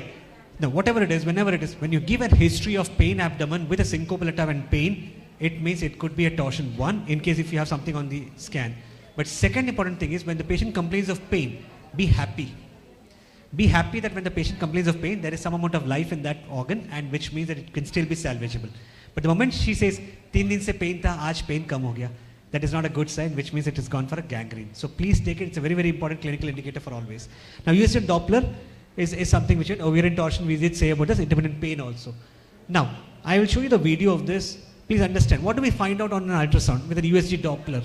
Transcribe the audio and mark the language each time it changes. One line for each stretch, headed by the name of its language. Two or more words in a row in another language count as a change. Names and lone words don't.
English: Now, whatever it is, whenever it is, when you give a history of pain abdomen with a syncopal attack and pain, it means it could be a torsion 1 in case if you have something on the scan. But second important thing is when the patient complains of pain, be happy. Be happy that when the patient complains of pain, there is some amount of life in that organ, and which means that it can still be salvageable. But the moment she says,
Hindi: 3 दिन से पेन था, आज पेन कम हो गया,
English: that is not a good sign, which means it has gone for a gangrene. So please take it, it's a very, very important clinical indicator for always. Now, USG Doppler is something which ovarian torsion we did say about this, independent pain also. Now, I will show you the video of this. Please understand, what do we find out on an ultrasound with an USG Doppler?